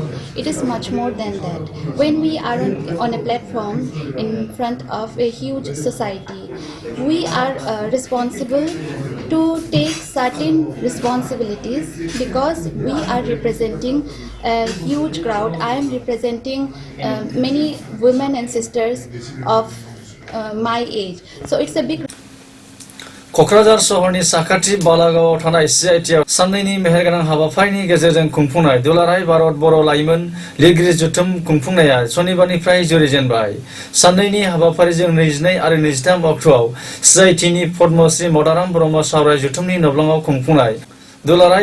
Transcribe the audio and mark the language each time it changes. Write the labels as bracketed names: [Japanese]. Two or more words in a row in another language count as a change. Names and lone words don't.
[English] It is much more than that. When we are on a platform in front of a huge society, we are responsible to take certain responsibilities because we are representing a huge crowd. I am representing many women and sisters of my age. So it's a big [Bodo] क'क्राझार सहरनि साखाथि बालागावआव थानाय CITआव साननैनि मेहेरगोनां हाबाफारिनि गेजेरजों खुंफुंनाय दुलाराय भारत बर' लाइमोन लिरगिरि जथुम खुंफुंनाया सनिबारनिफ्राय जुरिजेनबाय साननैनि हाबाफारिजों 22 आरो 23 अक्ट'आव CITनि पद्मश्री मदाराम ब्रह्म सावराय जथुमनि नब्लाङाव खुंफुंनाय दुलाराय